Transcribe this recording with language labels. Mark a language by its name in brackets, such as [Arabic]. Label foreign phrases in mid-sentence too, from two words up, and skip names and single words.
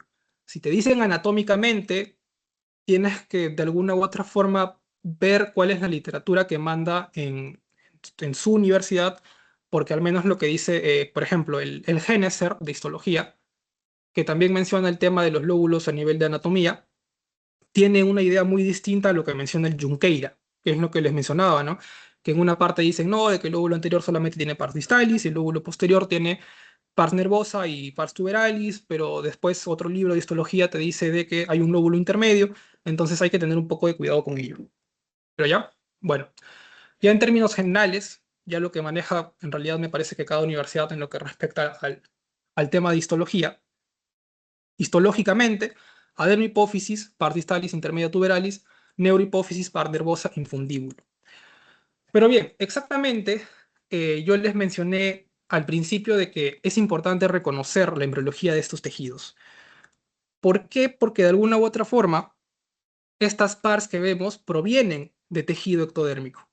[Spanish] Si te dicen anatómicamente, tienes que de alguna u otra forma ver cuál es la literatura que manda en su universidad, porque al menos lo que dice, por ejemplo, el Geneser de histología, que también menciona el tema de los lóbulos a nivel de anatomía, tiene una idea muy distinta a lo que menciona el Junqueira, que es lo que les mencionaba, ¿no? Que en una parte dicen, no, de que el lóbulo anterior solamente tiene pars distalis y el lóbulo posterior tiene pars nervosa y pars tuberalis, pero después otro libro de histología te dice de que hay un lóbulo intermedio, entonces hay que tener un poco de cuidado con ello. Pero ya, bueno, ya en términos generales, ya lo que maneja, en realidad me parece que cada universidad en lo que respecta al tema de histología. Histológicamente, adenomhipófisis, pars distalis, intermedia tuberalis, neurohipófisis, par nervosa, infundíbulo. Pero bien, exactamente, yo les mencioné al principio de que es importante reconocer la embriología de estos tejidos. ¿Por qué? Porque de alguna u otra forma, estas pars que vemos provienen de tejido ectodérmico.